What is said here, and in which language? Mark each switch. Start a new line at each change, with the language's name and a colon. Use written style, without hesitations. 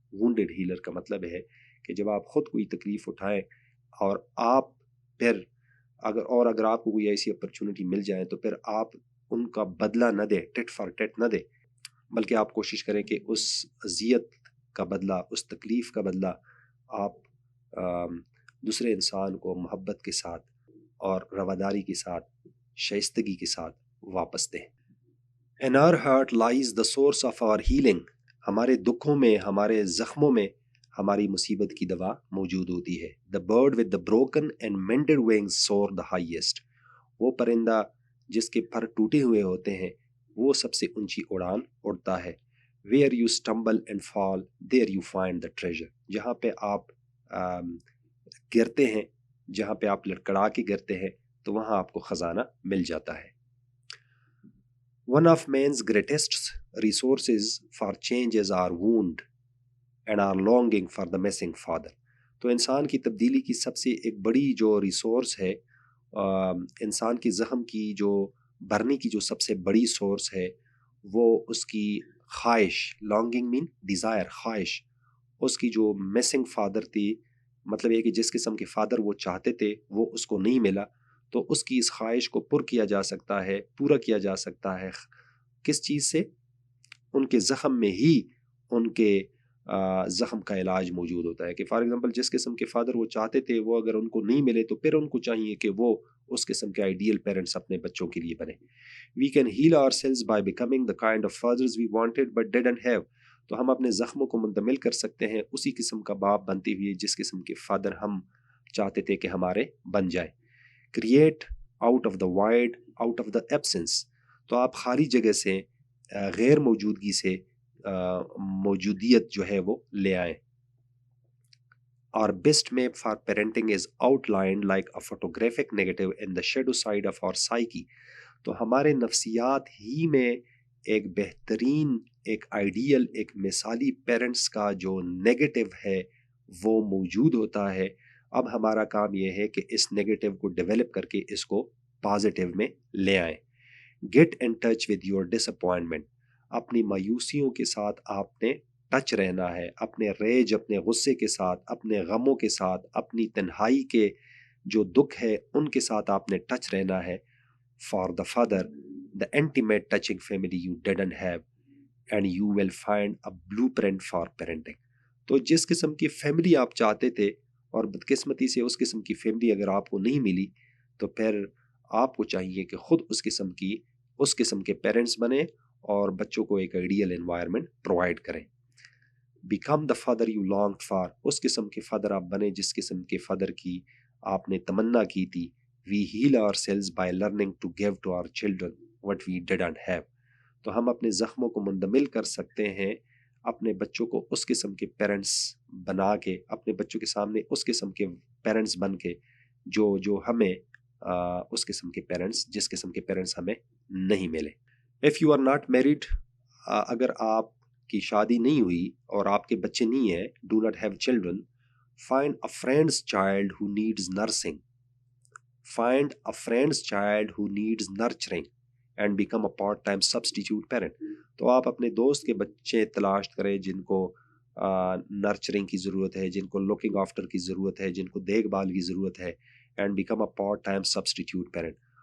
Urdu: Wounded healer کا مطلب ہے کہ جب آپ خود کوئی تکلیف اٹھائیں اور آپ پھر اگر آپ کو کوئی ایسی اپرچونٹی مل جائے تو پھر آپ ان کا بدلہ نہ دیں، ٹٹ فار ٹٹ نہ دیں، بلکہ آپ کوشش کریں کہ اس اذیت کا بدلہ، اس تکلیف کا بدلہ آپ دوسرے انسان کو محبت کے ساتھ اور رواداری کے ساتھ، شائستگی کے ساتھ واپس دیں.
English: In our heart lies the source of our healing.
Urdu: ہمارے دکھوں میں، ہمارے زخموں میں ہماری مصیبت کی دوا موجود ہوتی ہے.
English: The bird with the broken and mended wings soar the highest.
Urdu: وہ پرندہ جس کے پر ٹوٹے ہوئے ہوتے ہیں وہ سب سے اونچی اڑان اڑتا ہے.
English: Where you stumble and fall, there you find the treasure.
Urdu: جہاں پہ آپ گرتے ہیں، جہاں پہ آپ لڑکڑا کے گرتے ہیں تو وہاں آپ کو خزانہ مل جاتا ہے.
English: One of man's greatest resources for change is our wound and our longing for the missing father.
Urdu: تو انسان کی تبدیلی کی سب سے ایک بڑی جو ریسورس ہے، انسان کی زخم کی جو بھرنے کی جو سب سے بڑی سورس ہے وہ اس کی خواہش.
English: longing mean desire، خواہش.
Urdu: اس کی جو missing father تھی، مطلب یہ کہ جس قسم کے فادر وہ چاہتے تھے وہ اس کو نہیں ملا، تو اس کی اس خواہش کو پورا کیا جا سکتا ہے کس چیز سے؟ ان کے زخم میں ہی ان کے زخم کا علاج موجود ہوتا ہے. کہ فار ایگزامپل جس قسم کے فادر وہ چاہتے تھے وہ اگر ان کو نہیں ملے تو پھر ان کو چاہیے کہ وہ اس قسم کے آئیڈیل پیرنٹس اپنے بچوں کے لیے بنے.
English: We can heal ourselves by becoming the kind of fathers we wanted but didn't have.
Urdu: تو ہم اپنے زخموں کو منتقل کر سکتے ہیں اسی قسم کا باپ بنتے ہوئے جس قسم کے فادر ہم چاہتے تھے کہ ہمارے بن جائے.
English: Create out of the void, out of the absence.
Urdu: تو آپ خالی جگہ سے، غیر موجودگی سے موجودیت جو ہے وہ لے آئیں.
English: Our best map for parenting is outlined like a photographic negative in the shadow side of our psyche.
Urdu: تو ہمارے نفسیات ہی میں ایک بہترین، ایک آئیڈیل، ایک مثالی پیرنٹس کا جو نیگیٹو ہے وہ موجود ہوتا ہے. اب ہمارا کام یہ ہے کہ اس نیگیٹو کو ڈیولپ کر کے اس کو پازیٹیو میں لے آئیں.
English: Get in touch with your disappointment.
Urdu: اپنی مایوسیوں کے ساتھ آپ نے ٹچ رہنا ہے، اپنے ریج، اپنے غصے کے ساتھ، اپنے غموں کے ساتھ، اپنی تنہائی کے جو دکھ ہے ان کے ساتھ آپ نے ٹچ رہنا ہے.
English: For the father, the intimate touching family you didn't have, and you will find a blueprint for parenting.
Urdu: تو جس قسم کی فیملی آپ چاہتے تھے اور بدقسمتی سے اس قسم کی فیملی اگر آپ کو نہیں ملی تو پھر آپ کو چاہیے کہ خود اس قسم کے پیرنٹس بنیں اور بچوں کو ایک آئیڈیل انوائرمنٹ پرووائڈ کریں.
English: Become the father you longed for.
Urdu: اس قسم کے فادر آپ بنیں جس قسم کے فادر کی آپ نے تمنا کی تھی.
English: We heal ourselves by learning to give to our children what we didn't have.
Urdu: تو ہم اپنے زخموں کو منتقل کر سکتے ہیں اپنے بچوں کو اس قسم کے پیرنٹس بنا کے، اپنے بچوں کے سامنے اس قسم کے پیرنٹس بن کے جو ہمیں اس قسم کے پیرنٹس، جس قسم کے پیرنٹس ہمیں نہیں ملے.
English: If you are not married,
Urdu: اگر آپ کی شادی نہیں ہوئی اور آپ کے بچے نہیں ہیں،
English: do not have children, find a friend's child who needs nursing. Find a friend's child who needs nurturing and become a part-time substitute parent.
Urdu: تو آپ اپنے دوست کے بچے تلاش کریں جن کو نرچرنگ کی ضرورت ہے، جن کو لوکنگ آفٹر کی ضرورت ہے، جن کو دیکھ بھال کی ضرورت ہے،
English: and become a part-time substitute parent.